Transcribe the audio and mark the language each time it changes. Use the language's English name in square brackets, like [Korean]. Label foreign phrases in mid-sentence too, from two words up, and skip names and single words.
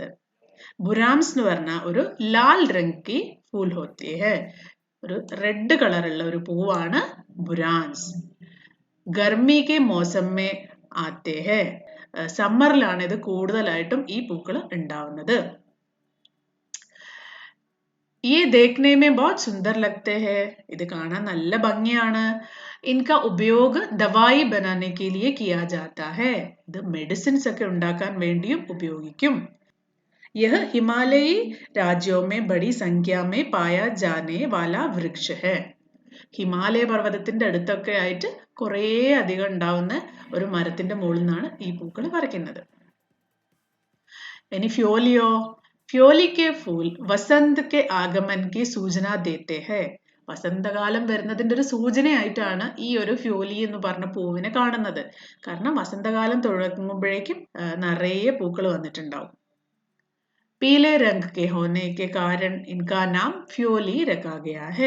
[Malayalam] ബുരാംസ് എന്ന് പറഞ്ഞ ഒരു [Hindi] लाल रंग की फूल होती है. [Malayalam] ഒരു റെഡ് കളറുള്ള ഒരു പൂവാണ് ബുരാൻസ്. [Hindi] गर्मी के मौसम में आते हैं. [Malayalam] സമ്മറിലാണ് ഇത് കൂടുതലായിട്ടും ഈ പൂക്കൾ ഉണ്ടാവുന്നത്. [Hindi] ये देखने में बहुत सुंदर लगते हैं. [Malayalam] ഇത് കാണാൻ നല്ല ഭംഗിയാണ്. [Hindi] इनका उपयोग दवाई बनाने के लिए किया जाता है. [Malayalam] ഇത് മെഡിസിൻസ് ഒക്കെ ഉണ്ടാക്കാൻ വേണ്ടിയും ഉപയോഗിക്കും. [Hindi] यह हिमालयी राज्यों में बड़ी संख्या में पाया जाने वाला वृक्ष है. [Malayalam] ഹിമാലയ പർവ്വതത്തിന്റെ അടുത്തൊക്കെ ആയിട്ട് കുറേ അധികം ഉണ്ടാവുന്ന ഒരു മരത്തിന്റെ മുകളിൽ നിന്നാണ് ഈ പൂക്കൾ പറിക്കുന്നത്. ഇനി ഫ്യോലിയോ. [Hindi] फ्योली के फूल वसंत के आगमन की सूचना देते हैं. [Malayalam] വസന്തകാലം വരുന്നതിന്റെ ഒരു സൂചനയായിട്ടാണ് ഈ ഒരു ഫ്യോലി എന്ന് പറഞ്ഞ പൂവിനെ കാണുന്നത്. കാരണം വസന്തകാലം തുടങ്ങുമ്പോഴേക്കും നിറയെ പൂക്കൾ വന്നിട്ടുണ്ടാവും. [Hindi] पीले रंग के होने के कारण इनका नाम फ्योली रखा गया है.